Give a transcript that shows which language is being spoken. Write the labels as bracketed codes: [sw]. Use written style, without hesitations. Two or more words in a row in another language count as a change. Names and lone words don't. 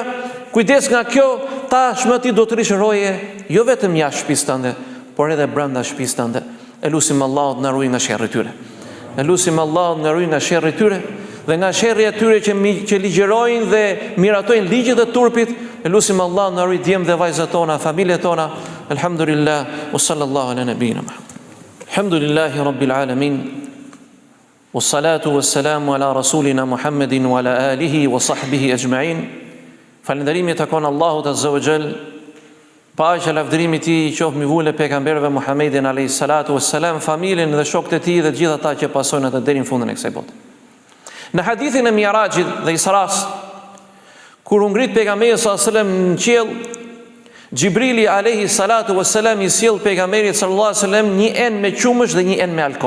[sq] Kujdes nga kjo, tashmë ti do të rish roje, jo vetëm jashtë shtëpisë tënde, por edhe brenda shtëpisë tënde. Elusim Allahut na ruaj nga sherrri i tyre. Elusim Allahut na ruaj nga sherrri i tyre dhe nga sherrri i tyre që ligjërojnë dhe miratojnë ligjet e turpit. Elusim Allahut na ruaj djem dhe vajzat tona, familjet tona. [ar] الحمد لله وصلى الله على نبينا محمد. الحمد لله رب العالمين. والصلاة والسلام على رسولنا محمد وعلى آله وصحبه أجمعين. [sq] Falënderimi takon Allahut [ar] عز وجل. [sq] Paqja lavdërimi i tij qoftë mbi vule pejgamberëve Muhammedin [ar] عليه الصلاة والسلام, [sq] familjen dhe shokët e tij dhe gjithë ata që pasojnë atë deri në fundin e kësaj bote. Në hadithin e Mi'rajit dhe Isras, kur u ngrit pejgamberi [ar] صلى الله عليه وسلم [sq] në qiell, Gjibrili [ar] عليه الصلاة والسلام [sq] i sjell pejgamberit [ar] صلى الله عليه وسلم [sq] një enë me qumësh dhe një enë me alkol.